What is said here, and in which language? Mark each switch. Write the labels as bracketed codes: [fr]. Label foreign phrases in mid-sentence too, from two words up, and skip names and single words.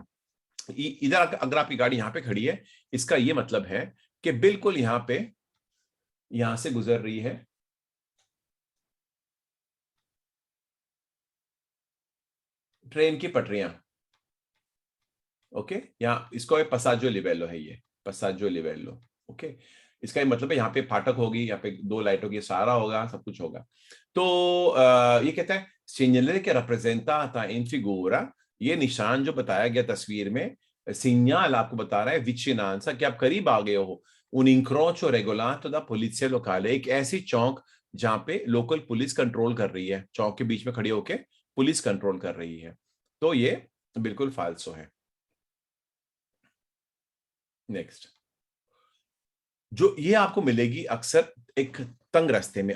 [hi] इधर अगर आपकी गाड़ी यहाँ पे खड़ी है, इसका ये मतलब है कि बिल्कुल यहाँ पे, यहां से गुजर रही है ट्रेन की पटरियां। ओके, यहाँ इसको [it] passaggio livello [hi] है, ये [it] passaggio livello. [hi] ओके, इसका मतलब है यहाँ पे फाटक होगी, यहाँ पे दो लाइट होगी, सारा होगा, सब कुछ होगा। तो ये कहता है [it] segnale che rappresentata in figura, [hi] ये निशान जो बताया गया तस्वीर में, सिग्नल आपको बता रहा है विचिनांसा, कि आप करीब आ गए हो, [it] un incrocio regolato da polizia locale, [hi] एक ऐसी चौक जहां पे लोकल पुलिस कंट्रोल कर रही है, चौक के बीच में खड़ी होके पुलिस कंट्रोल कर रही है। तो ये बिल्कुल फाल्सो है। नेक्स्ट, जो ये आपको मिलेगी अक्सर एक तंग रास्ते में।